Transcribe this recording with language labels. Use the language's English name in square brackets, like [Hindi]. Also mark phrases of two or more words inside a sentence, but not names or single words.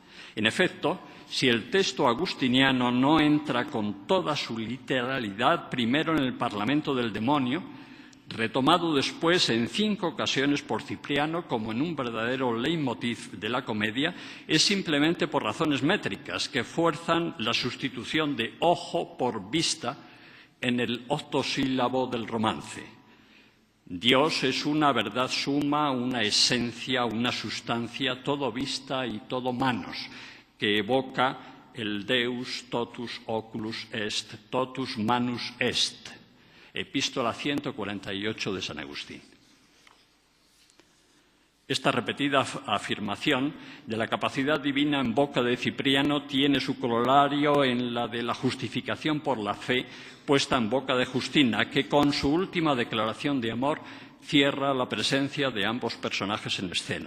[Spanish] En efecto, si el texto agustiniano no entra con toda su literalidad primero en el Parlamento del demonio, retomado después en 5 ocasiones por Cipriano como en un verdadero leitmotiv de la comedia, es simplemente por razones métricas que fuerzan la sustitución de ojo por vista en el octosílabo del romance. Dios es una verdad suma, una esencia, una sustancia, todo vista y todo manos, que evoca el [Latin] Deus totus oculus est, totus manus est. [Spanish] Epístola 148 de San Agustín. Esta repetida afirmación de la capacidad divina en boca de Cipriano tiene su corolario en la de la justificación por la fe puesta en boca de Justina, que con su última declaración de amor cierra la presencia de ambos personajes en escena.